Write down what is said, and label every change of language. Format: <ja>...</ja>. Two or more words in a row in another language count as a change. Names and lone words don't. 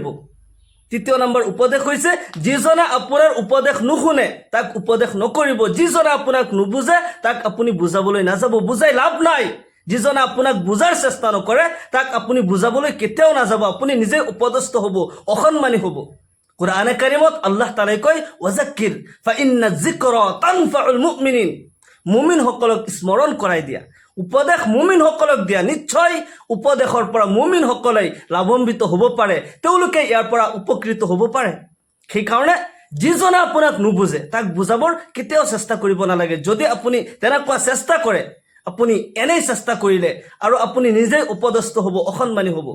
<as>তৃতীয় নম্বৰ উপদেশ হৈছে যিজনে আপোনাৰ উপদেশ নুশুনে তাক উপদেশ নকৰিব, যিজনে আপোনাক নুবুজে তাক আপুনি বুজাবলৈ নাযাব, বুজাই লাভ নাই। যিজনে আপোনাক বুজাৰ চেষ্টা নকৰে তাক আপুনি বুজাবলৈ কেতিয়াও নাযাব, আপুনি নিজে উপদস্থ হ'ব, অসন্মানী হ'ব। কুৰআনে কাৰিমত আল্লাহ তাআলাই কয়</as> <ar>وذكر فإن الذكرى تنفع المؤمنين,</ar> <as>মুমিনসকলক স্মৰণ কৰাই দিয়া, উপদেশ মুমিনসকলক দিয়া, নিশ্চয় উপদেশৰ পৰা মুমিনসকলে লাভান্বিত হ'ব পাৰে, তেওঁলোকে ইয়াৰ পৰা উপকৃত হ'ব পাৰে। সেইকাৰণে যিজনে আপোনাক নুবুজে তাক বুজাবৰ কেতিয়াও চেষ্টা কৰিব নালাগে। যদি আপুনি তেনেকুৱা চেষ্টা কৰে আপুনি এনেই চেষ্টা কৰিলে আৰু আপুনি নিজেই উপদস্থ হ'ব, অসন্মানী হ'ব।</as>